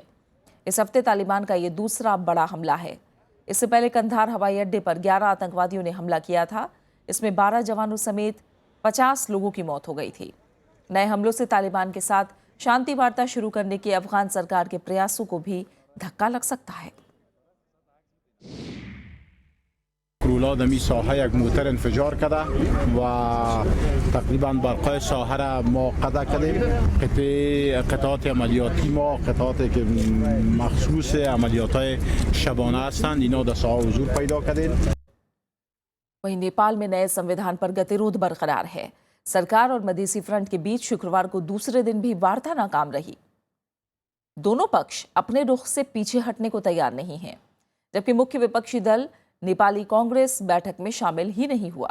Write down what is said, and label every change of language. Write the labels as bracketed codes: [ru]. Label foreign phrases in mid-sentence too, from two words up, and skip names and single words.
[hi] इस हफ्ते तालिबान का ये दूसरा बड़ा हमला है। इससे पहले कंधार हवाई अड्डे पर 11 आतंकवादियों ने हमला किया था। इसमें 12 जवानों समेत 50 लोगों की मौत हो गई थी। नए हमलों से तालिबान के साथ शांति वार्ता शुरू करने के अफगान सरकार के प्रयासों को भी धक्का लग सकता है। [fa] کرولا دمی ساحه یک موتر انفجار کرده و تقریبا برقای ساحه را ما قطع کردیم. قطعات عملیاتی ما قطعاتی که مخصوص عملیات های شبانه هستند اینا در ساحه حضور پیدا کردیم. [hi] वहीं नेपाल में नए संविधान पर गतिरोध बरकरार है। सरकार और मधेसी फ्रंट के बीच शुक्रवार को दूसरे दिन भी वार्ता नाकाम रही। दोनों पक्ष अपने रुख से पीछे हटने को तैयार नहीं हैं, जबकि मुख्य विपक्षी दल नेपाली कांग्रेस बैठक में शामिल ही नहीं हुआ।